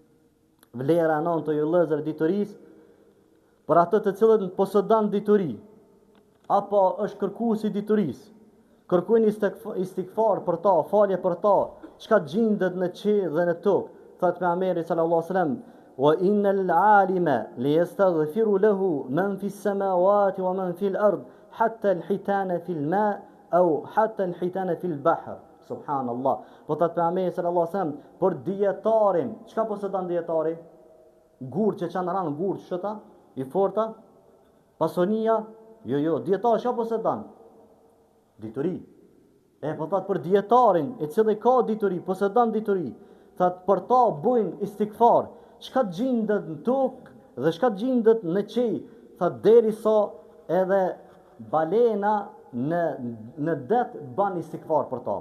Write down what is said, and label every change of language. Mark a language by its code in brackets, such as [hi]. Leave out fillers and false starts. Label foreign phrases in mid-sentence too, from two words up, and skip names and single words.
[sq] Vlera non të ju lëzër dituris, për atë të cilët posedan dituri, apo është kërkuesi i dituris, kërkojnë istikfar për ta, falje për ta, çka gjindet në qiell dhe në tokë. Thot pejgamberi [ar] صلى الله عليه وسلم وإن العالم ليستغفر له من في السماوات ومن في الأرض حتى الحيتان في الماء أو حتى الحيتان في البحر. Subhanallah. [sq] Po thot pejgamberi [ar] صلى الله عليه وسلم, [sq] por dietarin, çka posedon dietari? Gurë që qanë ranë, gurë që shëta, i forta, pasonia, jo, dietar që posedon? Dituri. E po thot për dietarin, e cili ka dituri, posedon dituri, thot për ta bujnë istikfar, çka gjindet në tokë dhe çka gjindet në qej, thot derisa edhe balena në det ban istikfar për ta.